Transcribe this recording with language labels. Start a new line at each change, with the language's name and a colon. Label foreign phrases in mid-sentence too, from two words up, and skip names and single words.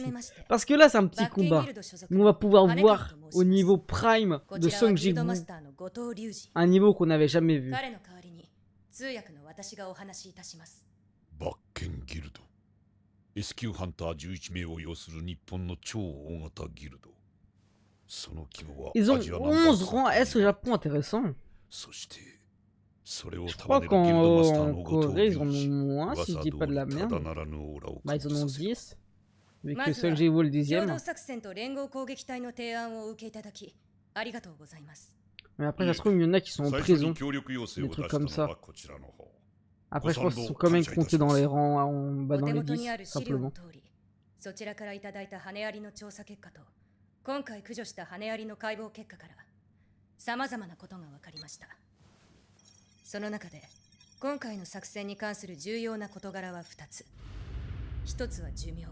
French: Parce que là, c'est un petit combat. On va pouvoir voir au niveau prime de Song Jinwoo un niveau qu'on n'avait jamais vu.
Japanese: バッケンギルド S 級ハンター11名を要する日本の超大型ギルド
French: Ils ont 11 rangs S au Japon, intéressant. Je crois qu'en Corée, ils en ont moins, si je dis pas de la merde. Bah, ils en ont 10. Vu que seul j'ai eu le 10e. Mais après, ça se trouve, il y en a qui sont en prison. Des trucs comme ça. Après, je pense qu'ils sont quand même comptés dans les rangs, dans les 10, simplement.
Japanese: そちらからいただいた羽アリの調査結果と今回駆除した羽アリの解剖結果から様々なことが分かりました。その中で今回の作戦に関する重要な事柄は2つ。1つは寿命。